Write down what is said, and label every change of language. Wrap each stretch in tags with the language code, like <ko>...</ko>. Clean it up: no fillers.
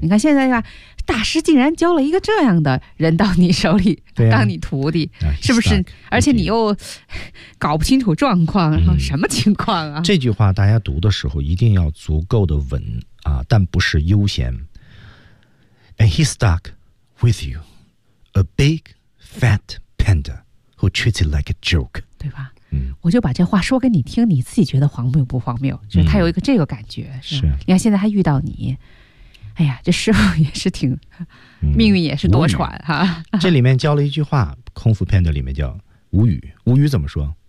<zh>你看现在吧，大师竟然教了一个这样的人到你手里，对啊、当你徒弟，啊、是不是？</zh> <en>Stuck,</en> <zh>而且你又搞不清楚状况，什么情况啊？这句话大家读的时候一定要足够的稳啊，但不是悠闲。</zh> <en>And he's stuck with you, a big fat. Panda who treats it like a joke，</en> <zh>对吧、嗯、我就把这话说给你听，你自己觉得荒谬不荒谬，就是他有一个这个感觉、嗯、是吧，你看现在他遇到你，哎呀，这师傅也是挺、命运也是多舛哈。这里面教了一句话，空腹 Panda 里面叫无语，无语怎么说？</zh>